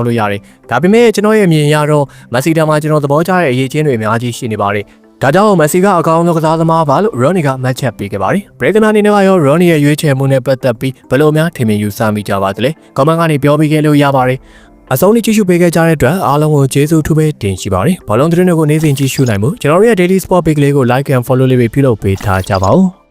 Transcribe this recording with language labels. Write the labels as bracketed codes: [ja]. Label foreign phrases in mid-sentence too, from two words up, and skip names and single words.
[my] လို့ရတယ်။ဒါပေမဲ့ကျွန်တော်ရဲ့အမြင်အရတော့ Messi တောင်မှကျွန်တော်သဘောကျတဲ့အရေးချင်းတွေအများကြီးရှိနေပါတယ်။ဒါကြောင့် Messi ကအကောင်းဆုံးကစားသမားပါလို့ Ronnie ကမှတ်ချက်ပေးခဲ့ပါတယ်။ပရိသတ်များအနေနဲ့ရော Ronnie ရဲ့ရွေးချယ်မှုနဲ့ပတ်သက်ပြီးဘယ်လိုများထင်မြင်ယူဆမိကြပါသလဲ။ comment ကနေပြောပေးခဲ့လို့ရပါတယ်။အဆုံးထိကြည့်ရှုပေးခဲ့ကြတဲ့အတွက်အားလုံးကိုကျေးဇူးထူးပဲတင်ရှိပါတယ်။ဘောလုံးသတင်းတွေကိုနေ့စဉ်ကြည့်ရှုနိုင်မှုကျွန်တော်ရဲ့ Daily Sport Page လေးကို [en] like and follow [my] လေးပြုလုပ်ပေးထားကြပါဦး။